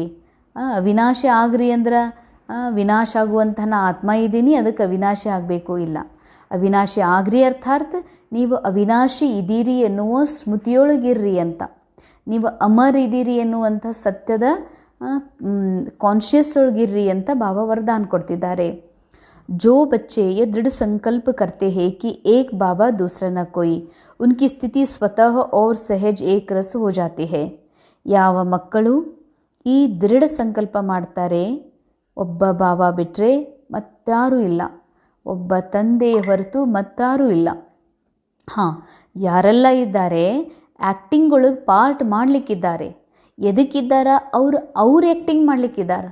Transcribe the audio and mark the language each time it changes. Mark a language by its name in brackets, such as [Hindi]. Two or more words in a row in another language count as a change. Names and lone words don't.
[Kannada] ಅವಿನಾಶಿ ಆಗ್ರಿ ಅಂದ್ರೆ ವಿನಾಶ ಆಗುವಂತಹ ಆತ್ಮ ಇದ್ದೀನಿ, ಅದಕ್ಕೆ ಅವಿನಾಶಿ ಆಗಬೇಕು ಇಲ್ಲ. ಅವಿನಾಶಿ ಆಗ್ರಿ ಅರ್ಥಾತ್ ನೀವು ಅವಿನಾಶಿ ಇದ್ದೀರಿ ಎನ್ನುವ ಸ್ಮೃತಿಯೊಳಗಿರ್ರಿ ಅಂತ. ನೀವು ಅಮರ್ ಇದ್ದೀರಿ ಎನ್ನುವಂಥ ಸತ್ಯದ ಕಾನ್ಷಿಯಸ್ ಒಳಗಿರ್ರಿ ಅಂತ ಬಾಬಾ ವರದಾನ ಕೊಡ್ತಿದ್ದಾರೆ. [Hindi] जो बच्चे ये दृढ़ संकल्प करते हैं कि एक बाबा दूसरा न कोई, उनकी स्थिति स्वतः और सहज एक रस हो जाती है. [Kannada] ಯಾವ ಮಕ್ಕಳು ಈ ದೃಢ ಸಂಕಲ್ಪ ಮಾಡ್ತಾರೆ, ಒಬ್ಬ ಬಾಬಾ ಬಿಟ್ಟರೆ ಮತ್ತಾರೂ ಇಲ್ಲ, ಒಬ್ಬ ತಂದೆ ಹೊರತು ಮತ್ತಾರೂ ಇಲ್ಲ. ಹಾಂ, ಯಾರೆಲ್ಲ ಇದ್ದಾರೆ ಆ್ಯಕ್ಟಿಂಗ್ ಒಳಗೆ ಪಾರ್ಟ್ ಮಾಡಲಿಕ್ಕಿದ್ದಾರೆ, ಎದಕ್ಕಿದ್ದಾರ ಅವ್ರು ಆ್ಯಕ್ಟಿಂಗ್ ಮಾಡಲಿಕ್ಕಿದ್ದಾರೆ.